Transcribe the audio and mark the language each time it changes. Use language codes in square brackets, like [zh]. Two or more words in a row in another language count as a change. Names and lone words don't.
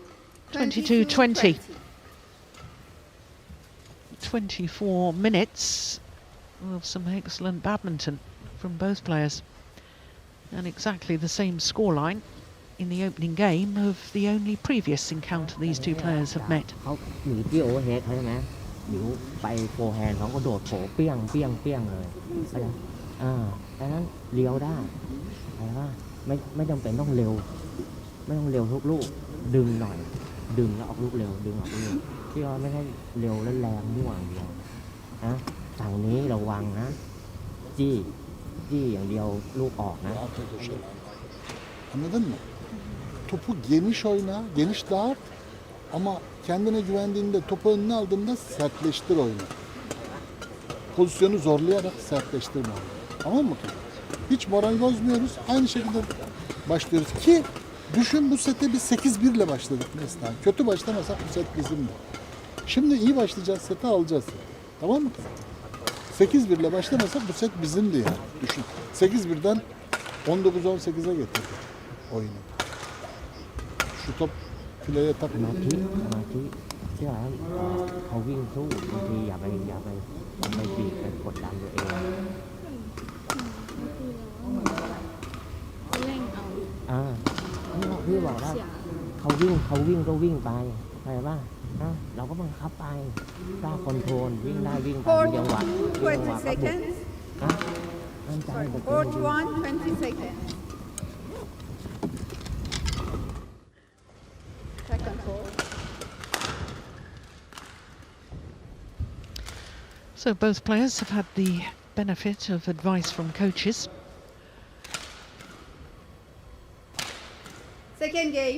[en] 22-20. 24 minutes of some excellent badminton from both players. And exactly the same scoreline in the opening game of the only previous encounter these two players have met. [th] เขาหนีที่โอเวอร์เฮดเขาใช่ไหมหนีไปโฟร์แฮนด์เขาก็โดดโผเปี้ยงเปี้ยงเปี้ยงเลยเข้าใจดังนั้นเลี้ยวได้อะไรว่าไม่จำเป็นต้องเร็ว ไม่ต้องเร็วทุกลูกดึงหน่อยดึงแล้วออกลูกเร็วดึงออกลูกเร็วที่ว่าไม่ได้เร็วและแรงมั่วอย่างเดียวนะฝั่งนี้ระวังนะจี้อย่างเดียวลูกออกนะ [tr] Anladın mı? Topu geniş oyna, geniş dağıt ama kendine güvendiğinde topu önüne aldığında sertleştir oyunu. Pozisyonu zorlayarak sertleştirme oyunu. Tamam mı? Hiç moral bozmuyoruz. Aynı şekilde başlıyoruz ki düşün bu sete biz 8-1 ile başladık mesela. Kötü başlamasak bu set bizimdi. Şimdi iyi başlayacağız, seti alacağız. Tamam mı kızım? 8-1 ile başlamasak bu set bizimdi yani. Düşün. 8-1'den 19-18'e getirdik oyunu. Şu top fileye ส takma. [th] มาธิเชื่อแล้วเขาวิ่งสู้บางทีอย่าไปบีบไปกดดันตัวเองพี่บอกว่าเขาวิ่งก็วิ่งไปเข้าใจป่ะเราก็บังคับไปสร้างคอนโทรลวิ่งได้วิ่งไปจังหวะ [en] 20 seconds. [th] มั่นใจ [en] 41, 20 seconds. Second ball. So both players have had the benefit of advice from coaches. Second game.